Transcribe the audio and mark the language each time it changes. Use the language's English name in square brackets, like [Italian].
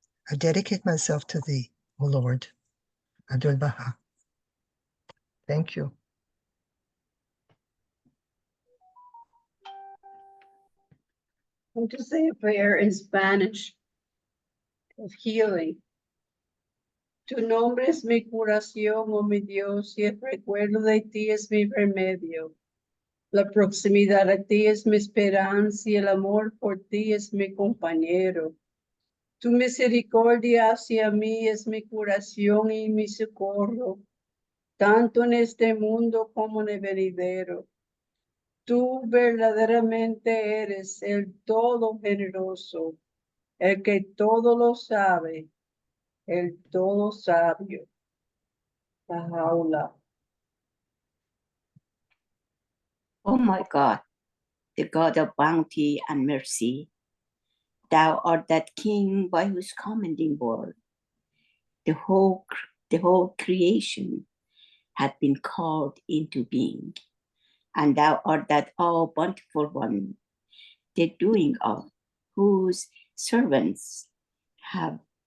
[English] I dedicate myself to thee, O Lord. Abdul Baha. Thank you. I want to say a prayer in Spanish of healing. [Spanish] Tu nombre es mi curación, oh mi Dios, y el recuerdo de ti es mi remedio. La proximidad a ti es mi esperanza y el amor por ti es mi compañero. Tu misericordia hacia mí es mi curación y mi socorro, tanto en este mundo como en el venidero. Tú verdaderamente eres el todo generoso, el que todo lo sabe, el todo sabio. [English] Baha'u'llah. Oh my God, the God of bounty and mercy, thou art that King by whose commanding word the whole creation had been called into being, and thou art that all bountiful one, the doing of whose servants have